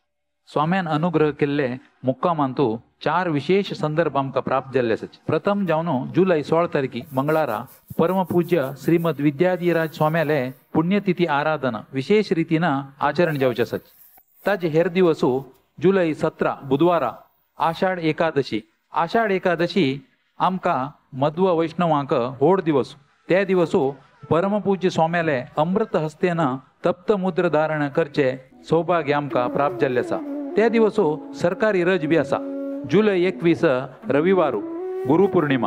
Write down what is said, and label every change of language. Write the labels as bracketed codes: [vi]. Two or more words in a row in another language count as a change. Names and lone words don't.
[kok] स्वाम्यान अनुग्रह केल्ले मुक्कामांतू 4 विशेष संदर्भ आमकां प्राप्त जाल्ले आसात. प्रथम जावन जुलै 16 तारखेक मंगळारा परमपूज्य श्रीमद विद्याधीराज स्वाम्याले पुण्यतिथी आराधना विशेष रीतीन आचरण जावचे आसात. ताजे हेर दिवसू जुलै 17 बुधवारा आषाढ एकादशी. आषाढ एकादशी आमकां मध्व वैष्णवांक व्हड दिवस. त्या दिवसू परमपूज्य स्वाम्याले अमृत हस्तेन तप्त मुद्र धारण करचे सौभाग्य आमकां प्राप्त जाल्ले आसा. त्या दिवसू सरकारी रज बी आसा. जुलै 21 रविवारू गुरुपौर्णिमा.